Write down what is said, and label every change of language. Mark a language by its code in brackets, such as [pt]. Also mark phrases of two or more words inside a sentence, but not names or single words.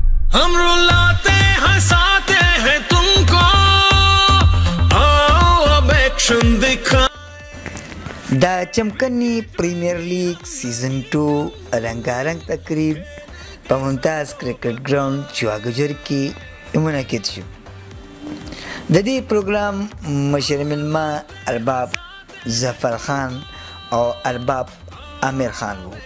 [ur] ہم رلاتے ہنساتے ہیں تم کو، آؤ اب ایکشن دکھا. [ps] دا چمکنی پریمیر لیگ سیزن 2 رنگارنگ تقریب په ممتاز کرکټ ګراوند چواګجر کې منعقد شو. د دې پروګرام مشر مېلمه ارباب ظفر خان او ارباب عامر خان وو.